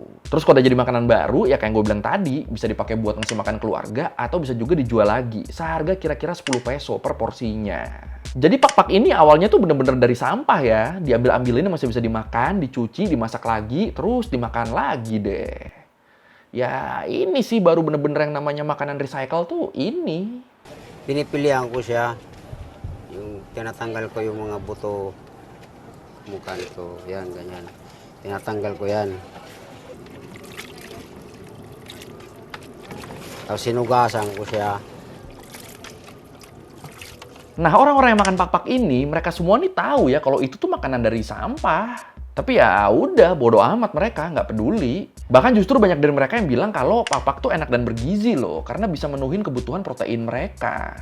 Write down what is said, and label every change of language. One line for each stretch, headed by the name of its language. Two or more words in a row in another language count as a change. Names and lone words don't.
Indonesian: Terus kalau udah jadi makanan baru, ya kayak gue bilang tadi, bisa dipakai buat ngasih makan keluarga atau bisa juga dijual lagi, seharga kira-kira 10 peso per porsinya. Jadi pak-pak ini awalnya tuh bener-bener dari sampah ya, diambil-ambilinnya masih bisa dimakan, dicuci, dimasak lagi, terus dimakan lagi deh. Ya ini sih baru bener-bener yang namanya makanan recycle tuh ini.
Filipino: Pinipilihan ko siya. Yung tinatanggal ko yung mga buto mukha nito. Yan, ganyan. Tinatanggal ko yan. Tapos sinugasan ko siya.
Indonesian: Nah orang-orang yang makan pak-pak ini, mereka semua nih tahu ya kalau itu tuh makanan dari sampah. Tapi ya udah, bodo amat mereka, nggak peduli. Bahkan justru banyak dari mereka yang bilang kalau pak-pak tuh enak dan bergizi loh, karena bisa menuhin kebutuhan protein mereka.